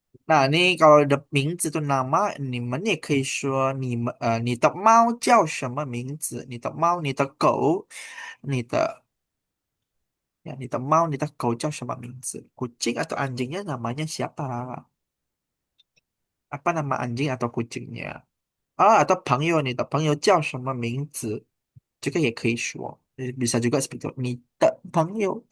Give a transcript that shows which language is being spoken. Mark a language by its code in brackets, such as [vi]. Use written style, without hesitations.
[id] Nah, ini kalau ada [zh] 名字 itu nama, 你们也可以说你的猫叫什么名字？你的猫、你的狗、你的猫、你的狗叫什么名字？ [id] kucing atau anjingnya namanya siapa? Apa nama anjing atau kucingnya? [zh] Atau 朋友，你的朋友叫什么名字？这个也可以说， [id] bisa juga seperti itu.